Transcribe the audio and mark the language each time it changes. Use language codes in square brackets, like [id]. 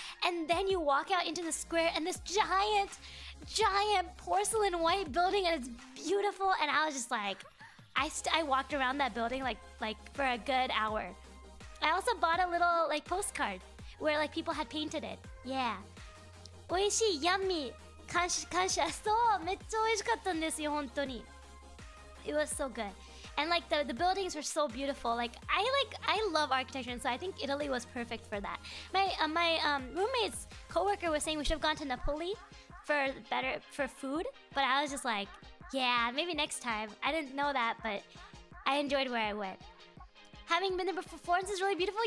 [en] And then you walk out into the square, and this giant porcelain white building, and it's beautiful. And I was just like, I walked around that building like for a good hour. I also bought a little like postcard where like people had painted it. Yeah. [ja] 美味しい [en] yummy [ja] 感謝そうめっちゃ美味しかったんですよ本当に [en] It was so good. And like the buildings were so beautiful. Like I love architecture, and so I think Italy was perfect for that. My roommate's coworker was saying we should have gone to Napoli for food, but I was just like, yeah, maybe next time. I didn't know that, but I enjoyed where I went. Having been there before, Florence is really beautiful.